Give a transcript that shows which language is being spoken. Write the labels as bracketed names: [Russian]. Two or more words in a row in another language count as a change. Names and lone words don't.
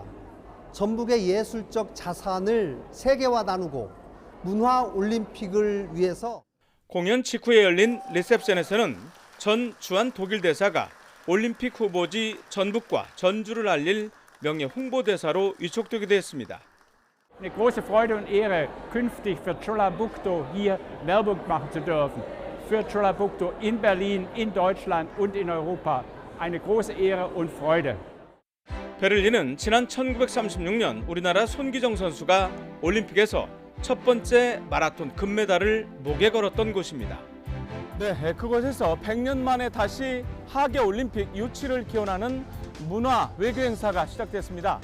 [Korean] 전북의 예술적 자산을 세계와 나누고 문화 올림픽을 위해서 공연 직후에 열린 리셉션에서는 전 주한 독일 대사가 올림픽 후보지 전북과 전주를 알릴 명예 홍보대사로 위촉되기도 했습니다. [German] Eine große Freude und Ehre, künftig für Cholabukto hier Werbung machen zu dürfen. Für Cholabukto in Berlin, in Deutschland und in Europa. Eine große Ehre und Freude. [Korean] 베를린은 지난 1936년 우리나라 손기정 선수가 올림픽에서 첫 번째 마라톤 금메달을 목에 걸었던 곳입니다. 네, 그곳에서 100년 만에 다시 하계 올림픽 유치를 기원하는 문화 외교 행사가 시작됐습니다.